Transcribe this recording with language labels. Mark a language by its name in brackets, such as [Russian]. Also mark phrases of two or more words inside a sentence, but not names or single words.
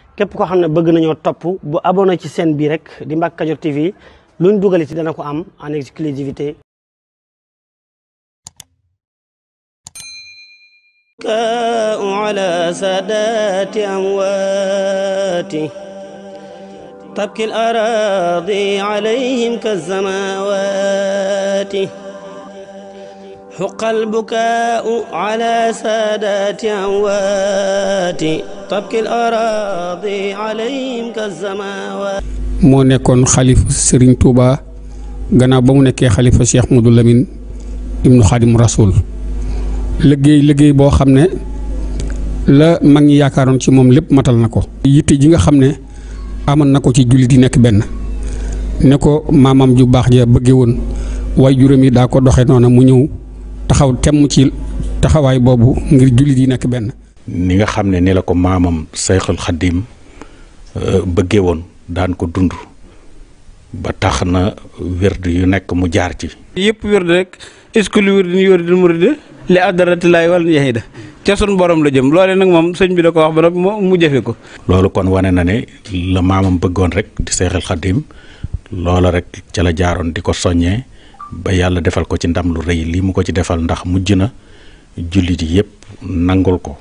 [Wolof] képp koo xam ne bëgg nañoo topp bu abonné ci chaîne bii rek di Mbacke Kadior TV luñ dugal ci dana ko am [French] en exclusivité [Arabic] على سادات أمواتي تبكي الأراضي عليهم كالسماوات حق البكاء على سادات أموات تبكي الأراضي عليهم كالسماوات [Wolof] moo nekkoon xalifa Serigne Touba gannaaw ba mu nekkee xalifa Cheikh Modou Lamine ibnu Khadim Rasoul liggéey boo xam ne la mag ñi yaakaaroon ci moom lépp matal na ko. yitte ji nga xam ne amoon na ko ci jullit yi nekk benn ne ko maamam ju baax ja bëggee woon waaye juróom yi daa ko doxee noonu mu ñëw taxaw temm ci taxawaay boobu ngir jullit yi nekk benn. ni nga xam ne ni la ko maamam Seyxul Xaddim bëggee woon daan ko dund ba tax na wérd yu nekk mu jaar ci. yëpp wérd rek [French] est-ce que [Wolof] lu wérd ni wérd murid li adaratilaay wala yahida ca sun borom la jëm loole nag moom sëñ bi da ko wax ba nag mu jëfe ko. loolu kon wane na ne la maamam bëggoon rek di Seyxul Xaddim loola rek ca la jaaroon di ko soññee ba yàlla defal ko ci ndam lu rëy lii mu ko ci defal ndax mujj na jullit yi yëpp nangul ko.